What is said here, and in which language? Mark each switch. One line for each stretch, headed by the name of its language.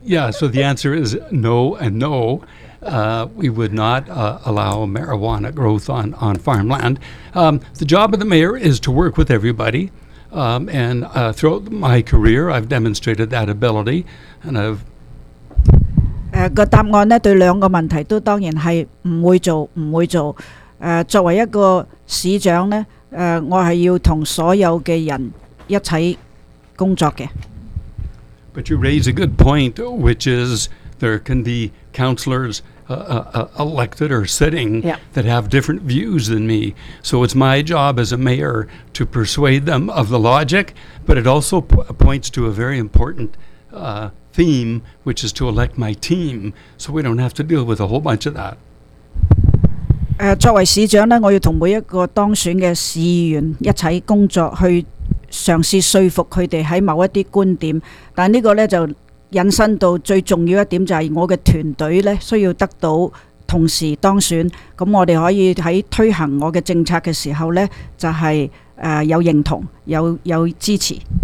English: Yeah, so the answer is no and no. We would not allow marijuana growth on farmland. The job of the mayor is to work with everybody. And throughout my career, I've demonstrated that ability. And I've...
Chinese: 個答案呢對兩個問題都當然是不會做。作為一個市長呢我是要跟所有的人一起工作的。
English: But you raise a good point, which is there can be councillors... elected or sitting、 yeah. that have different views than me. So it's my job as a mayor to persuade them of the logic, but it also points to a very important theme, which is to elect my team, so we don't have to deal with a whole bunch of that.
Chinese: 作為市長呢，我要同每一個當選的市議員一起工作，去嘗試說服他們在某一些觀點，但這個呢就引申到最重要一點就是我的團隊需要得到同時當選，那我們可以在推行我的政策的時候就是有認同 有支持。